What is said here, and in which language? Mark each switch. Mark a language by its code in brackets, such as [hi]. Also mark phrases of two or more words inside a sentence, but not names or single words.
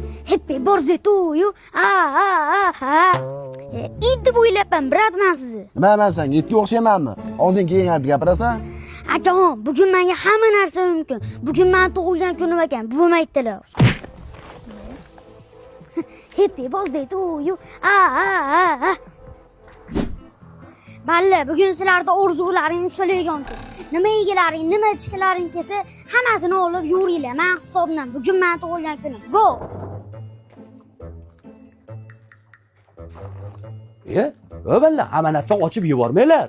[en] Happy birthday to you. [uz] Endi bo'ylabman, biratman sizni. Men senga itga o'xshaymanmi? Og'zing kelgan gapirasan? Akajon, bugun menga hamma narsa mumkin. Bugun men tug'ilgan kunim ekan, buvim aytdilar. [en] Happy birthday to you. [uz] Balla, bugun sizlarda orzularing ushalgan kun. Nima yegilaring, nima ichkilaring kelsa, hammasini olib yuringlar. Men hisobdan bugun men tug'ilgan kunim. Go! O'balla, hamma narsani ochib yubormanglar.